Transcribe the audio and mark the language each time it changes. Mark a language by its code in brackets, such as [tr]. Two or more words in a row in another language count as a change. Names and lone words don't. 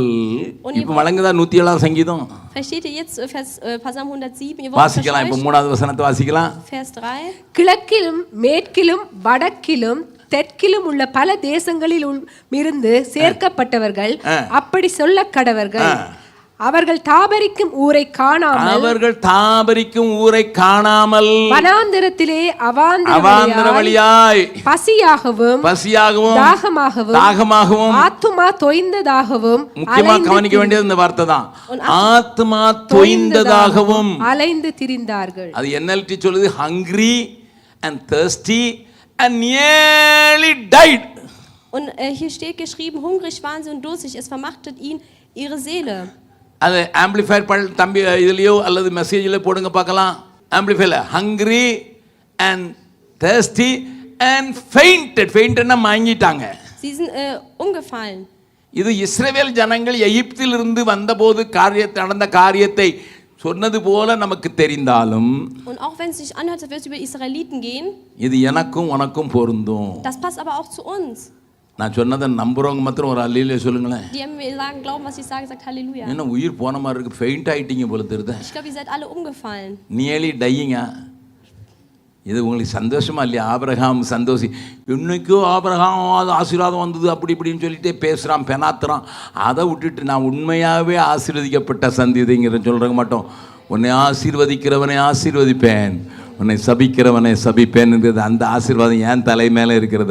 [ta] இப்ப வழங்குதா 107 சங்கீதம். [de] Versteht ihr jetzt Psalm 107? Ihr [ta] வாசிக்கலாம். இப்ப 3வது வசனத்தை வாசிக்கலாம். [de] Vers 3. [ta] கிழக்கிலும் மேற்கிலும் வடக்கிலும் தெற்கிலும் உள்ள பல தேசங்களில் இருந்து சேர்க்கப்பட்டவர்கள் அப்படி சொல்ல கடவர்கள். அவர்கள் தாபரிக்கும் ஊரை காணாமல் வனாந்திரத்திலே அவாந்தர வழியாய் பசியாகவும் தாகமாகவும் ஆத்துமா தொய்ந்ததாகவும் முக்கியமா கவனிக்க வேண்டியது இந்த வார்த்தை தான். ஆத்துமா தொய்ந்ததாகவும் அலைந்து திரிந்தார்கள். அது NLT சொல்லுது [en] hungry and thirsty and nearly died. [de] Und hier steht geschrieben, hungrig waren sie und durstig, es vermachtet ihn ihre Seele. [ta] அது ஆம்பிளிஃபையர் தம்பி இதுலயோ அல்லது மெசேஜில் போடுங்க பார்க்கலாம். ஆம்பிளிஃபையர் [en] hungry and thirsty and fainted [ta] மயங்கிட்டாங்க. [de] Sie sind umgefallen. [ta] இது இஸ்ரவேல் ஜனங்கள் எகிப்திலிருந்து வந்தபோது நடந்த காரியத்தை சொன்னது போல நமக்கு தெரிந்தாலும் [de] Und auch wenn es sich anhört, als würde es über Israeliten gehen, [ta] இது எனக்கும் உனக்கும் பொருந்தும். [de] das passt aber auch zu uns. [ta] நான் சொன்னதை நம்புறவங்க மாத்திரம் ஒரு அல்லேலூயா சொல்லுங்களேன். [de] Die mir sagen, glauben, was ich sage, sagt Halleluja. [ta] என்ன உயிர் போன மாதிரி இருக்கு, ஃபெயிண்ட் ஆயிட்டீங்க போல தெரியுது. [de] Ich glaube, ihr seid alle umgefallen. [en] nearly dying. [ta] இது உங்களுக்கு சந்தோஷமா இல்லையா? ஆபிரகாம் சந்தோஷி, இன்னைக்கும் ஆபிரகாம் ஆசீர்வாதம் வந்தது அப்படி இப்படின்னு சொல்லிட்டே பேசுகிறான், பெனாத்துறான். அதை விட்டுட்டு நான் உண்மையாகவே ஆசீர்வதிக்கப்பட்ட சந்ததிங்கிற சொல்கிற மாட்டோம். உன்னை ஆசீர்வதிக்கிறவனை ஆசீர்வதிப்பேன், உன்னை சபிக்கிறவனை சபிப்பேன்ங்கிறது அந்த ஆசீர்வாதம் என் தலை மேலே இருக்கிறது.